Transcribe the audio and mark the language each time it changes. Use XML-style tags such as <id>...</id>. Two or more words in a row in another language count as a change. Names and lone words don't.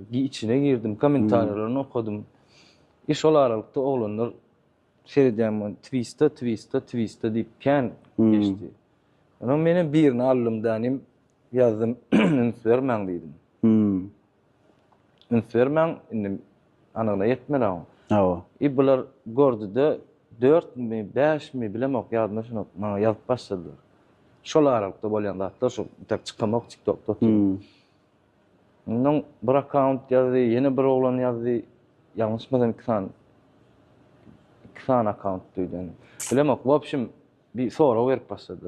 <tk>İçine girdim, komentarlaryny okudum. Iş ol aralykda oglanlar seredýän twista diýip kän geçdi. Ona menim birini alymdanym ýazdym, ünsvermäň diýdim. Ünsvermäň indi anagyna ýetmedim. Bular gördü-de 4 mi 5 mi bilemok ýadyma şunu maňa ýazyp başladylar. Şol aralykda bolýan zatlar şol tak çykamak TikTok'da. Onun bir account ýazdy, ýene bir oglan ýazdy. Ýalňyşmadan 2 tane account diýdim. Bilemok, wopşim bir soraw berip başlady.</tk>